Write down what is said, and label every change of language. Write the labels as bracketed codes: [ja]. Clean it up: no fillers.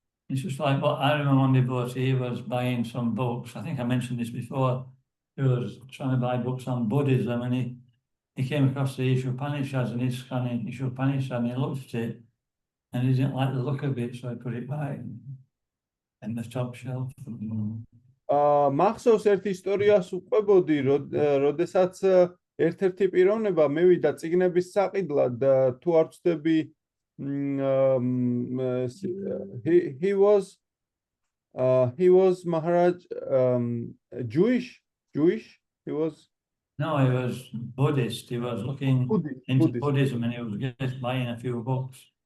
[en] It's just like what I remember one devotee was buying some books. I think I mentioned this before. He was trying to buy books on Buddhism, and he came across the Ishopanishads, and he's scanning Ishopanishad, and he looked at it, and he didn't like the look of it, so I put it back in the top shelf. [ka] მახსოვს ერთ ისტორიას უყვებოდი, როდესაც ერთ-ერთი პიროვნება მევიდა წიგნების საყიდლად, თუ არ ვცდები, [en] he was Maharaj Jewish, he was No, he was Buddhist. He was looking into Buddhist. Buddhism, and he was just buying a few books.